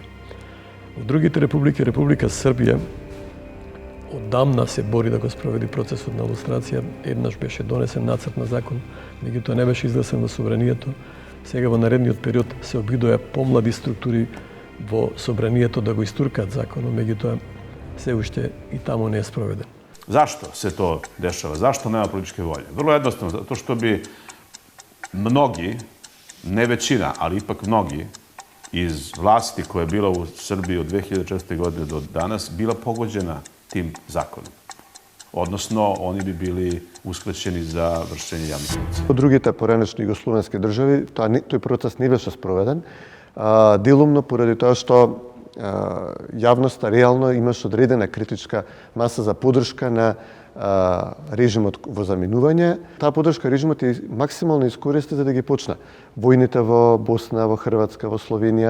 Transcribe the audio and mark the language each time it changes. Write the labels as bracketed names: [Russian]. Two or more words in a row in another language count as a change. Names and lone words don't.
[Macedonian] Во другите републики, Република Србија, одамна се бори да го спроведи процесот на лустрација. Еднаш беше донесен нацрт на закон, меѓутоа не беше изгласен во собранието. Сега во наредниот период се обидоа помлади структури во собранието да го истуркаат законот, меѓутоа се уште и таму не е спроведен. [Serbian] Zašto se to dešava? Zašto nema političke volje? Vrlo jednostavno, zato što bi mnogi, ne većina, ali ipak mnogi, iz vlasti koja je bila u Srbiji od 2004. godine do danas, bila pogođena tim zakonom. Odnosno, oni bi bili uskraćeni za vršenje javnih funkcija. [Macedonian] Во другите поранешни југословенски држави тој процес не беше спроведен, делумно поради тоа што јавноста реално имаше одредена критичка маса за поддршка на режимот во заминување. Таа поддршка режимот е максимално искористи за да ги почна војните во Босна, во Хрватска, во Словенија.